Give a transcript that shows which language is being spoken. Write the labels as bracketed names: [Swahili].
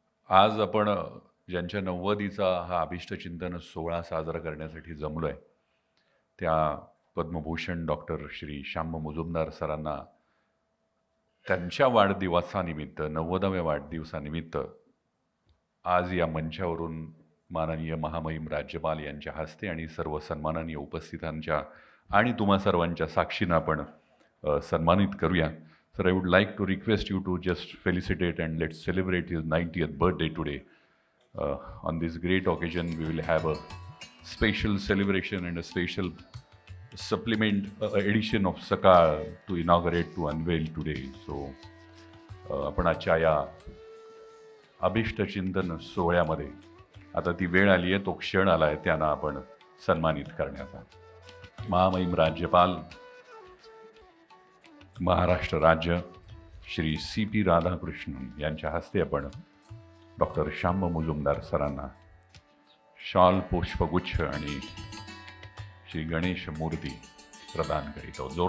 [Marathi] आज आपण ज्यांच्या 90वीचा हा अभिष्टचिंतन सोहळा साजरा करण्यासाठी जमलो आहे, त्या पद्मभूषण डॉक्टर श्री श्याम मुजुमदार सरांना त्यांच्या वाढदिवसानिमित्त, 90व्या वाढदिवसानिमित्त आज या मंचावरून माननीय महामहिम राज्यपाल यांच्या हस्ते आणि सर्व सन्माननीय उपस्थितांच्या आणि तुम्हा सर्वांच्या साक्षीनं आपण सन्मानित करूया. [English] Sir, I would like to request you to just felicitate and let's celebrate his 90th birthday today. On this great occasion, we will have a special celebration and a special supplement edition of Sakal to inaugurate, to unveil today. [Marathi] So, आपण आजच्या या अभिष्टचिंतन सोहळ्यामध्ये आता ती वेळ आली आहे, तो क्षण आला आहे, त्यांना आपण सन्मानित करण्याचा. महामहिम राज्यपाल महाराष्ट्र राज्य श्री CP राधाकृष्णन यांच्या हस्ते आपण डॉक्टर श्याम मुजुमदार सरांना शॉल, पुष्पगुच्छ आणि श्री गणेश मूर्ती प्रदान करीत आहोत.